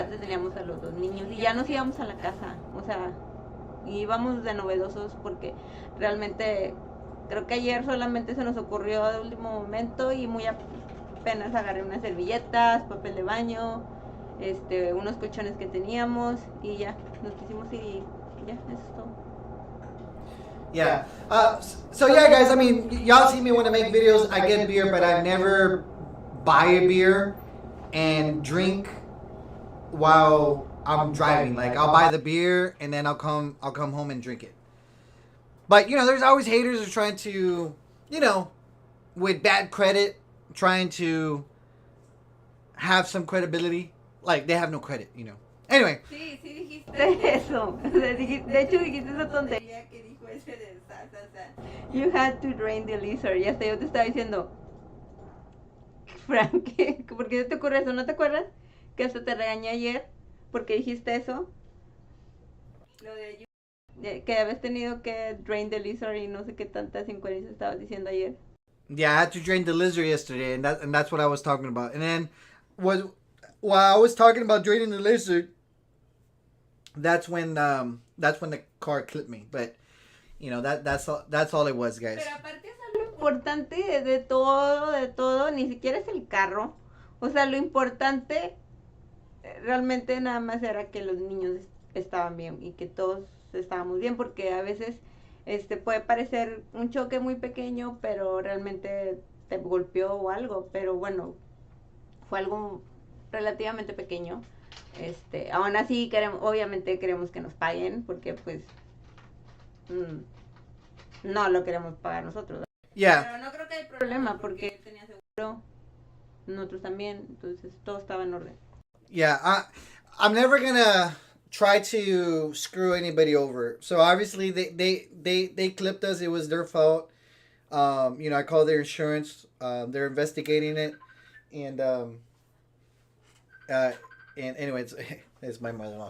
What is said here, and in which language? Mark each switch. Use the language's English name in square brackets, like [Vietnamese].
[Spanish] Aparte teníamos a los dos niños y ya nos íbamos a la casa, o sea, íbamos de novedosos porque realmente creo que ayer solamente se nos ocurrió de último momento y muy apenas agarré unas servilletas, papel de baño, unos colchones que teníamos y ya, nos quisimos ir y ya, eso es todo. [English] Yeah. So yeah, guys. I mean, y'all see me when I make videos. I get beer, but I never buy a beer and drink while I'm driving. Like I'll buy the beer and then I'll come home and drink it. But you know, there's always haters who are trying to, you know, with bad credit, trying to have some credibility. Like they have no credit, you know. Anyway. [Spanish] Sí, dijiste eso. De hecho dijiste esa tontería que dijo ese de [English] you had to drain the lizard. [Spanish] Ya hasta yo te estaba diciendo, Frank, ¿por qué te ocurre eso? ¿No te acuerdas? Que hasta te regañé ayer porque dijiste eso. Que habías tenido que [English] drain the lizard [Spanish] y no sé qué tantas incoherencias estabas diciendo ayer. [English] Yeah, I had to drain the lizard yesterday, and that's what I was talking about. And then was while I was talking about draining the lizard, that's when the car clipped me. But that's all it was, guys. [Spanish] Pero aparte es algo importante de todo, ni siquiera es el carro. O sea, lo importante realmente nada más era que los niños estaban bien y que todos estábamos bien, porque a veces puede parecer un choque muy pequeño, pero realmente te golpeó o algo, pero bueno, fue algo relativamente pequeño. Aún así obviamente queremos que nos paguen, porque pues no lo queremos pagar nosotros. [English] Yeah. [Spanish] Pero no creo que hay problema porque él tenía seguro, nosotros también, entonces todo estaba en orden. [English] Yeah, I'm never gonna try to screw anybody over. So obviously they clipped us. It was their fault. I called their insurance. They're investigating it, and uh, and anyways, it's my mother-in-law.